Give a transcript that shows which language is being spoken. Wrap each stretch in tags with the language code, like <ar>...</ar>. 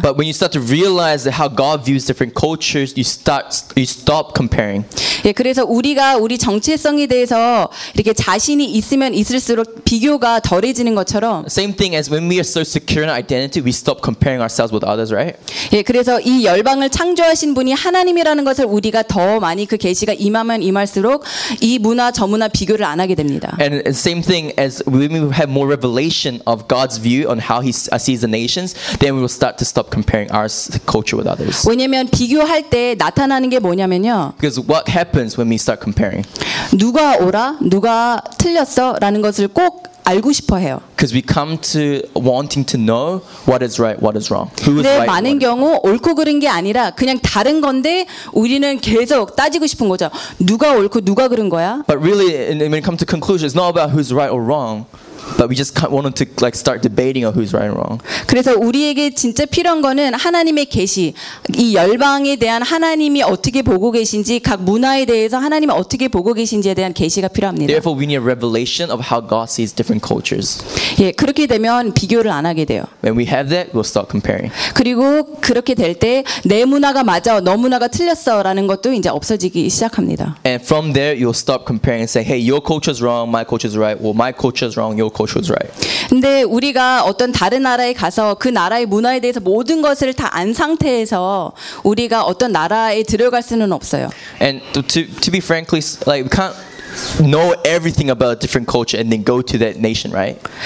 <en>But when you start to realize how God views different cultures, you stop comparing.</en> <ko>예, 그래서 우리가 우리 정체성에 대해서 이렇게 자신이 있으면 있을수록 비교가 덜해지는 것처럼</ko> <en>Same thing as when we are so secure in identity, we stop comparing ourselves with others, right?</en> <ko>예, 그래서 이 열방을 창조하신 분이 하나님이라는 것을 우리가 더 많이 그 계시가 임하면 임할수록 이 문화 저 문화 비교를 안 하게 됩니다.</ko> <en>And the same thing as when we have more revelation of God's view on how He sees the nations, then we will start to stop comparing our culture with others.</en> <ko>왜냐면 비교할 때 나타나는 게 뭐냐면요.</ko> <en>Because what happens when we start comparing?</en> <ko>누가 옳아? 누가 틀렸어?라는 것을 꼭 알고 싶어 해요.</ko> <en>Because we come to wanting to know what is right, what is wrong. Who is right?</en> <ko>근데 많은 경우 옳고 그른 게 아니라 그냥 다른 건데 우리는 계속 따지고 싶은 거죠. 누가 옳고 누가 그른 거야?</ko> <en>But really, when it comes to conclusion, it's not about who's right or wrong. But we just wanted to like start debating on who's right and wrong.</en> <ko>그래서 우리에게 진짜 필요한 거는 하나님의 계시, 이 열방에 대한 하나님이 어떻게 보고 계신지, 각 문화에 대해서 하나님이 어떻게 보고 계신지에 대한 계시가 필요합니다.</ko> <en>Therefore, we need a revelation of how God sees different cultures.</en> <ko>예, 그렇게 되면 비교를 안 하게 돼요.</ko> <en>When we have that, we'll start comparing.</en> <ko>그리고 그렇게 될 때 내 문화가 맞아, 너 문화가 틀렸어라는 것도 이제 없어지기 시작합니다.</ko> <en>And from there, you'll stop comparing and say, "Hey, your culture's wrong, my culture's right, or my culture's wrong, your." Right.</en> <ko>근데 우리가 어떤 다른 나라에 가서 그 나라의 문화에 대해서 모든 것을 다 안 상태에서 우리가 어떤 나라에 들어갈 수는 없어요.</ko> <en>And to be frankly, like we can't know everything about a different culture and then go to that nation, right?</en>